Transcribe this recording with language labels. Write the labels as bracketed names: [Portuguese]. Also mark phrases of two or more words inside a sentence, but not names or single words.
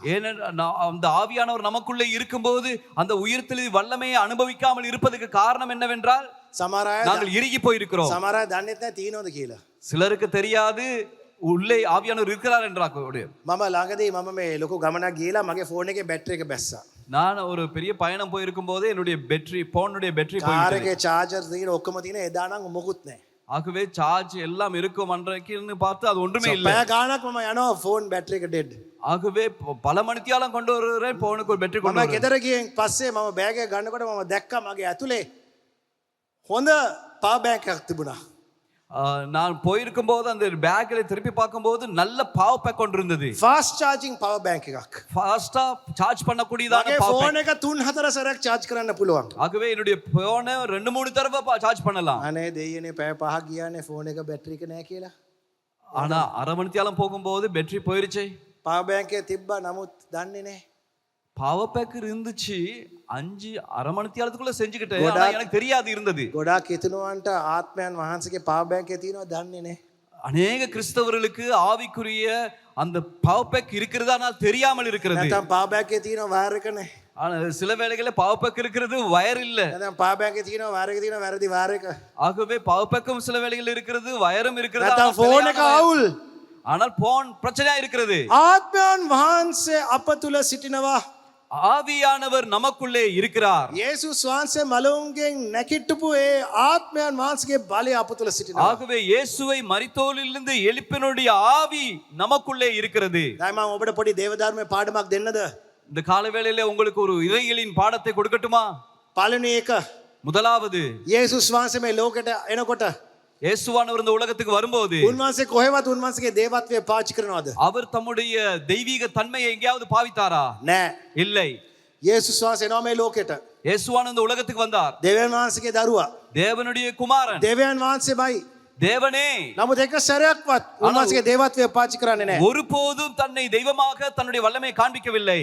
[Tamil] ஏனென்றால் அந்த ஆவியானவர் நமக்குள்ளே இருக்கும்போது அந்த உயிர்த்தெழுதி வல்லமையை அனுபவிக்காமல் இருப்பதற்கு காரணம் என்னவென்றால், [Sinhala] සමහර අය [Tamil] நாங்கள் இறுகி போயிருக்கிறோம். [Sinhala] සමහර අය දන්නෙත් නැහැ තියෙනවද කියලා. [Tamil] சிலருக்கு தெரியாது உள்ளே ஆவியானவர் இருக்கிறார் என்றார். [Sinhala] මම ළඟදී මම මේ ලොකු ගමනක් ගිහලා මගේ ෆෝන් එකේ බැටරි එක බැස්සා. [Tamil] நான் ஒரு பெரிய பயணம் போயிருக்கும் போது என்னுடைய போனுடைய பேட்டரி [Sinhala] කාර් [Tamil] போயிட்டது. [Sinhala] එකේ චාර්ජර් තියෙන ඔක්කොම තියෙන එදා නම් මොකුත් නැහැ. [Tamil] ஆகவே சார்ஜ் எல்லாம் இருக்கும் அன்றைக்குன்னு பார்த்து அது ஒன்றுமே இல்லை. [Sinhala] පැය ගාණක් මම යනවා ෆෝන් බැටරි එක ඩෙඩ්. [Tamil] ஆகவே பல மணித்தியாலம் கொண்டு வருகிறேன், போனுக்கு ஒரு பேட்டரி கொண்டு [Sinhala] මම [Tamil] வருகிறேன். [Sinhala] ගෙදර ගියන් පස්සේ මම බෑග් එක ගන්නකොට මම දැක්කා මගේ ඇතුලේ හොඳ පවර් බැංක් එකක් තිබුණා. [Tamil] நான் போயிருக்கும் போது அந்த பேக்ல திருப்பி பார்க்கும்போது நல்ல பவர் பேக் ஒன்று இருந்தது. [Sinhala] ෆාස්ට් චාර්ජින් පවර් බැංක් එකක්. [Tamil] ஃபாஸ்டா சார்ஜ் பண்ணக்கூடியதான [Sinhala] මගේ [Tamil] பவர் [Sinhala] ෆෝන් [Tamil] பேக். [Sinhala] එක 3-4 සැරයක් charge කරන්න පුළුවන්. [Tamil] ஆகவே என்னுடைய போனை 2-3 தடவை சார்ஜ் பண்ணலாம். [Sinhala] අනේ දෙයියනේ පැය 5ක් ගියානේ ෆෝன் එක බැටරි එක නැහැ කියලා. [Tamil] ஆனா அரை மணித்தியாலம் போகும்போது பேட்டரி போயிருச்சு. [Sinhala] පවර් බැංක් එක තිබ්බා නමුත් දන්නේ නැහැ. [Tamil] பவர் பேக் இருந்துச்சு, 5 மணித்தியாலத்துக்குள்ள செஞ்சுக்கிட்டேன். ஆனா எனக்கு தெரியாது இருந்தது. [Sinhala] ගොඩාක් හිතනවන්ට ආත්මයන් වහන්සේගේ පවර් බැංක් එකේ තියෙනවා දන්නේ නැහැ. [Tamil] அநேக கிறிஸ்தவர்களுக்கு ஆவிக்குரிய அந்த பவர் பேக் இருக்கிறதா ஆனால் தெரியாமல் இருக்கிறது. [Sinhala] නැත්නම් පවර් බැංක් එකේ තියෙනවා වයර් එක නැහැ. [Tamil] ஆனா சில வேளைகளில் பவர் பேக் இருக்கிறது, வயர் இல்ல. [Sinhala] නැත්නම් පවර් බැංක් එකේ තියෙනවා වයර් එකේ තියෙනවා වැරදි වයර් එක. [Tamil] ஆகவே பவர் பேக்கும் சில வேளைகளில் இருக்கிறது, வயரும் இருக்கிறது. [Sinhala] නැත්නම් ෆෝන් එක අවුල්. [Tamil] ஆனால் போன் பிரச்சனையா இருக்கிறது. [Sinhala] ආත්මයන් වහන්සේ අප තුල සිටිනවා. [Tamil] ஆவியானவர் நமக்குள்ளே இருக்கிறார். [Sinhala] යේසුස් වහන්සේ මලවුන්ගෙන් නැකිට්ටපු ඒ ආත්මයන් වහන්සේගේ බලය අප තුල සිටිනවා. [Tamil] ஆகவே இயேசுவை மரித்தோரிலிருந்து எழுப்பினுடைய ஆவி நமக்குள்ளே இருக்கிறது. [Sinhala] දැන් මම ඔබට පොඩි දේවධර්මයේ පාඩමක් දෙන්නද? [Tamil] இந்த கால வேளையில உங்களுக்கு ஒரு இறையியலின் பாடத்தை கொடுக்கட்டுமா? [Sinhala] පළවෙනි එක [Tamil] முதலாவது, [Sinhala] යේසුස් වහන්සේ මේ ලෝකෙට එනකොට [Tamil] இயேசுவானவர் இந்த உலகத்துக்கு வரும்போது [Sinhala] උන්වහන්සේ කොහෙවත් උන්වහන්සේගේ දේවත්වය පාවිච්චි කරනවද? [Tamil] அவர் தம்முடைய தெய்வீக தன்மையை எங்கேயாவது பாவித்தாரா? [Sinhala] නෑ. [Tamil] இல்லை. [Sinhala] යේසුස් වහන්සේ එනවා මේ ලෝකෙට. [Tamil] இயேசுவானவர் இந்த உலகத்துக்கு வந்தார். [Sinhala] දෙවියන් වහන්සේගේ දරුවා. [Tamil] தேவனுடைய குமாரன், [Sinhala] දෙවියන් වහන්සේමයි. [Tamil] தேவனே. [Sinhala] නමුත් එක සැරයක්වත් උන්වහන්සේගේ දේවත්වය පාවිච්චි කරන්නේ නැහැ. [Tamil] ஒருபோதும் தன்னை தெய்வமாக தன்னுடைய வல்லமையை காண்பிக்கவில்லை.